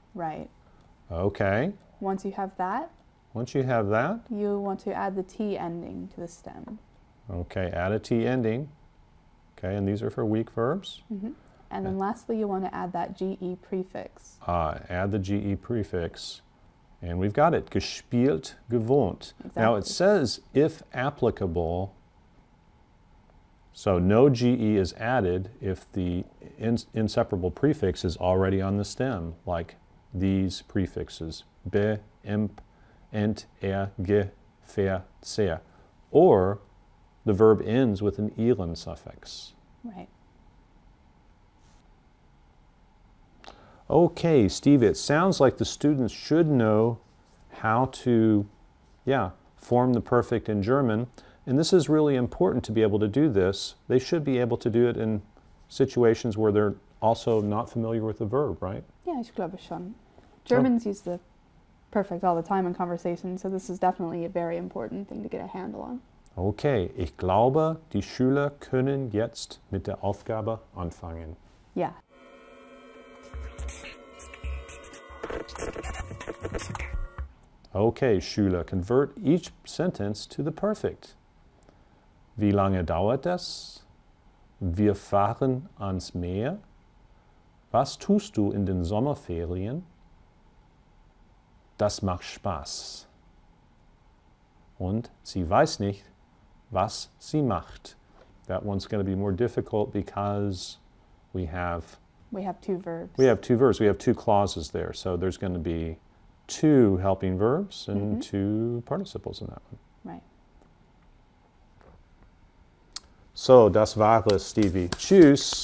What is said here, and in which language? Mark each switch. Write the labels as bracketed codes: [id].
[en] Right. Okay, Once you have that, once you have that, you want to add the T ending to the stem. okay, add a T ending. Okay, and these are for weak verbs. Mm-hmm. And then lastly, you want to add that GE prefix. Add the GE prefix. And we've got it, gespielt, gewohnt. Now it Exactly. says, if applicable, so no GE is added if the inseparable prefix is already on the stem, like these prefixes, be, imp, ent, ge, ver, sehr. Or the verb ends with an ilen suffix. Right. Okay, Steve, it sounds like the students should know how to, form the perfect in German. And this is really important to be able to do this. They should be able to do it in situations where they're also not familiar with the verb, right? Yeah, [de] ich glaube schon. [en] Germans use the perfect all the time in conversation, so this is definitely a very important thing to get a handle on. [de] Okay, ich glaube, die Schüler können jetzt mit der Aufgabe anfangen. [en] Yeah. Okay, Schüler, convert each sentence to the perfect. [de] Wie lange dauert es? Wir fahren ans Meer. Was tust du in den Sommerferien? Das macht Spaß. Und sie weiß nicht, was sie macht. [en] That one's going to be more difficult because we have two verbs. We have two verbs. We have two clauses there. So there's going to be two helping verbs and two participles in that one. Right. [de] So, das war es, Stevie. Tschüss.